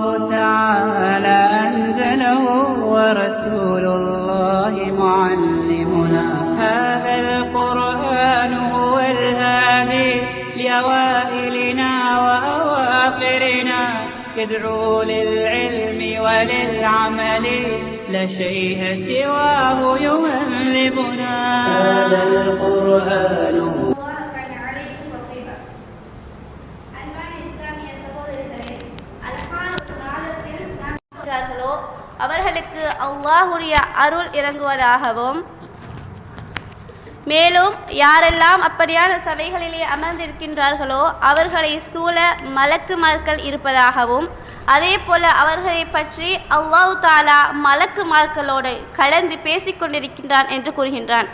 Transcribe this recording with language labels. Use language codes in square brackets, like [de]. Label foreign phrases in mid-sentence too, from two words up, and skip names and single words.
[ar] تعالى أنزله ورسول الله معلمنا هذا القرآن هو الهادي لأوائلنا وأواخرنا يدعو للعلم وللعمل لا شيء سواه يهذبنا هذا القرآن [ta] அவர்களுக்கு அல்லாஹ்வுடைய அருள் இறங்குவதாகவும் மேலும் யாரெல்லாம் அப்படியான சபைகளிலே அமர்ந்திருக்கின்றார்களோ அவர்களை சூழ மலக்குமார்கள் இருப்பதாகவும் அதே போல அவர்களை பற்றி [ar] الله تعالى [ta] மலக்குமார்களோடு கலந்து பேசிக்கொண்டிருக்கின்றான் என்று கூறுகின்றான்.